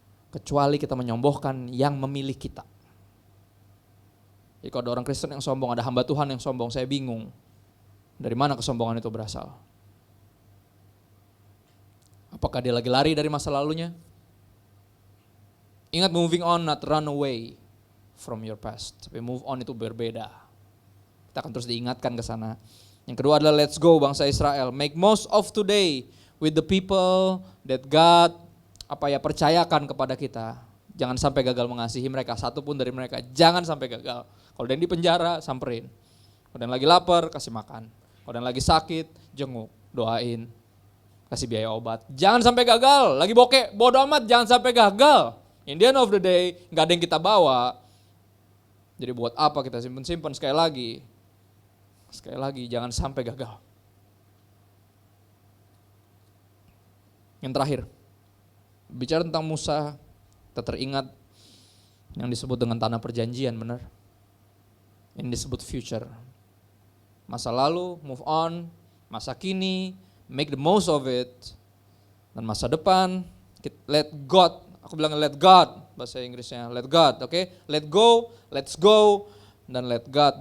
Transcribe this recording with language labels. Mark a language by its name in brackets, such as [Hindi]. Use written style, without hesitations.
[Indonesian] Kecuali kita menyombongkan yang memilih kita. Jadi kalau ada orang Kristen yang sombong, ada hamba Tuhan yang sombong, saya bingung. Dari mana kesombongan itu berasal? Apakah dia lagi lari dari masa lalunya? Ingat, [English] moving on, not run away from your past. [Indonesian] Tapi move on itu berbeda. Kita akan terus diingatkan ke sana. Yang kedua adalah [English] let's go [Indonesian] bangsa Israel. [English] Make most of today with the people that God [Indonesian] percayakan kepada kita. Jangan sampai gagal mengasihi mereka, satupun dari mereka. Jangan sampai gagal. Kalau ada yang di penjara, samperin. Kalau ada yang lagi lapar, kasih makan. Kalau ada yang lagi sakit, jenguk, doain. Kasih biaya obat. Jangan sampai gagal. Lagi bokeh, bodo amat, jangan sampai gagal. [English] In the end of the day, [Indonesian] gak ada yang kita bawa. Jadi buat apa kita simpen-simpen? Sekali lagi, jangan sampai gagal. Yang terakhir, bicara tentang Musa, kita teringat yang disebut dengan tanah perjanjian, benar? Ini disebut future. Masa lalu, move on. Masa kini, [English] make the most of it. [Indonesian] Dan masa depan, [English] let God. [Indonesian] Aku bilang [English] let God, [Indonesian] bahasa Inggrisnya let God, oke? [English] Let go, let's go, [Indonesian] dan [English] let God.